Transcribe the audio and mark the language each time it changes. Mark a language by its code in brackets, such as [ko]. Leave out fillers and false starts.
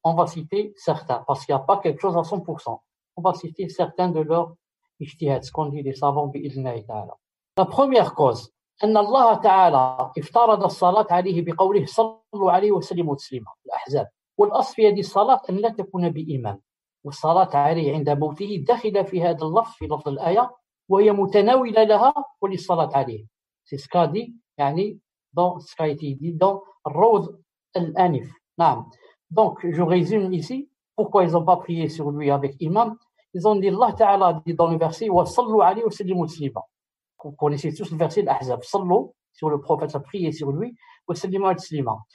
[fr] On va citer certains, parce qu'il n'y a pas quelque chose à 100%. On va citer certains de leurs ijtihad, ce qu'on dit les savants bi'idhnillahi ta'ala. La première cause, [ar] أن الله تعالى افترض الصلاة عليه بقوله صلوا عليه وسلموا تسليما الأحزاب. والأصل في هذه الصلاة أن لا تكون بإمام. والصلاة عليه عند موته داخل في هذا اللفظ في لفظ الآية وهي متناولة لها وللصلاة عليه. [fr] C'est ce qu'a dit dans ce qui a été dit dans Rawd al-Anif. Donc je résume ici pourquoi ils n'ont pas prié sur lui avec imam. Ils ont dit Allah Ta'ala dit dans le verset [ar] wa sallu alayhi wa sallimu taslima. [fr] Vous connaissez tous le verset de l'Ahzab. Sallu sur le prophète, a prié sur lui [ar] wa sallimu taslima.